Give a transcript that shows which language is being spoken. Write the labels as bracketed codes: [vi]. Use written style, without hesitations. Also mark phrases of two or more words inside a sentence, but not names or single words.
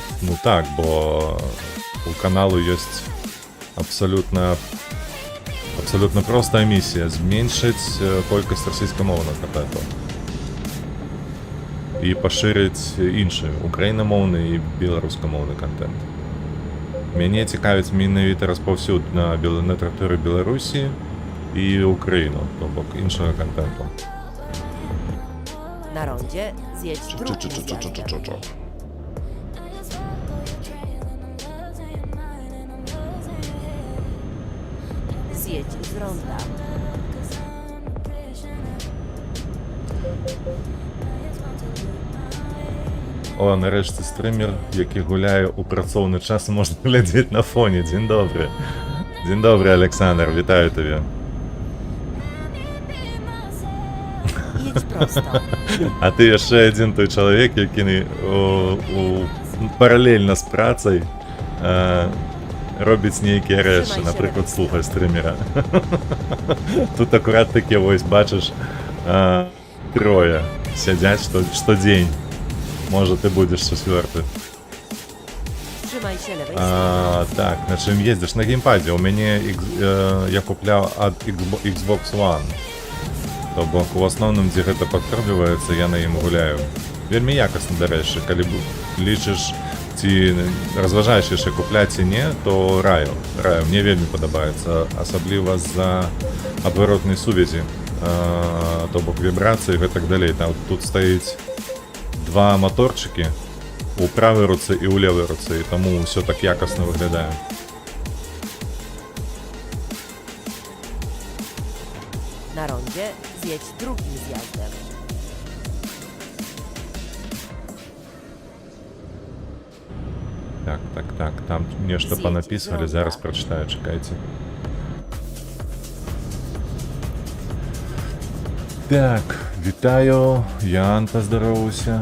[be] Ну так, бо у каналу ёсць абсалютна простая місія зменшыць колькасць расійскамоўных контенту і пашырыць іншы украінамоўны і беларускамоўны контент. Мяне цікавіць менавіта распаўсюд на тэрыторыі Беларусі і Украіну, то бок іншага контенту. [pl] Na rondzie zjedź drugim zjazdem. Zjedź z ronda. [be] О, нарэшце стрымер, які гуляе ў працоўны час, можна глядзець на фоне. Дзень добры. Дзень добры, Александр, вітаю табе. [pl] Jedź prosto. [be] А ты яшчэ адзін той чалавек, які паралельна з працай робіць нейкія рэчы, напрыклад, слухай стрымера. Тут акурат такі, вось, бачыш, трое сядзяць штодзень. Можа, ты будзеш чацвёрты. [pl] Trzymaj się lewej strony. [be] Так, на чым ездзіш? На геймпадзе. У мяне я купляў ад Xbox One. То бок у асноўным, дзе гэта падкармліваецца, я на ім гуляю. Вельмі якасна, дарэчы, калі лічыш ці разважаеш яшчэ купляць ці не, то раю. Мне вельмі падабаецца, асабліва з-за адваротнай сувязі, то бок вібрацыі і гэтак далей. Тут стаіць два моторчыкі у правай руцэ і ў левай руцэ, і таму ўсё так якасна выглядае. [pl] Na rondzie zjedź drugim zjazdem. [be] Так, там нешта [pl] З'едзь [be] панапісвалі, [pl] з [be] зараз [pl] ronda. [be] прачытаю, чакайце. Так, вітаю, Ян, паздароўся.